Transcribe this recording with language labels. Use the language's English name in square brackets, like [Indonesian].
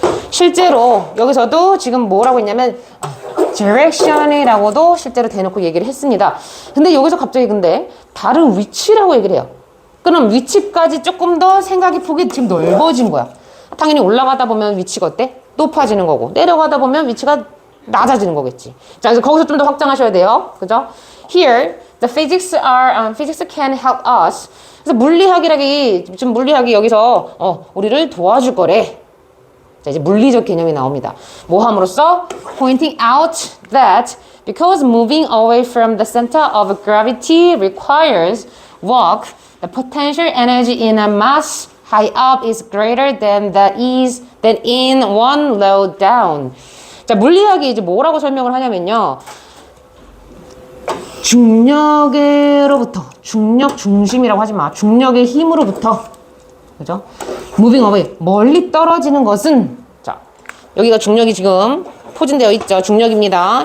[Korean] 실제로 여기서도 지금 뭐라고 했냐면 direction이라고도 실제로 대놓고 얘기를 했습니다. 근데 여기서 갑자기 근데 다른 위치라고 얘기를 해요. 그럼 위치까지 조금 더 생각의 폭이 지금 넓어진 거야. 당연히 올라가다 보면 위치가 어때? 높아지는 거고, 내려가다 보면 위치가 낮아지는 거겠지. 자, 그래서 거기서 좀 더 확장하셔야 돼요. 그죠? [English] Here, the physics can help us. [Korean] 그래서 물리학이 여기서 우리를 도와줄 거래. 자, 이제 물리적 개념이 나옵니다. 뭐 함으로써? [English] Pointing out that because moving away from the center of gravity requires work, the potential energy in a mass high up is greater than in one low down. [Korean] 자, 물리학이 이제 뭐라고 설명을 하냐면요. 중력으로부터, 중력 중심이라고 하지 마. 중력의 힘으로부터, 그죠? [English] Moving away, [Korean] 멀리 떨어지는 것은, 자, 여기가 중력이 지금 포진되어 있죠. 중력입니다.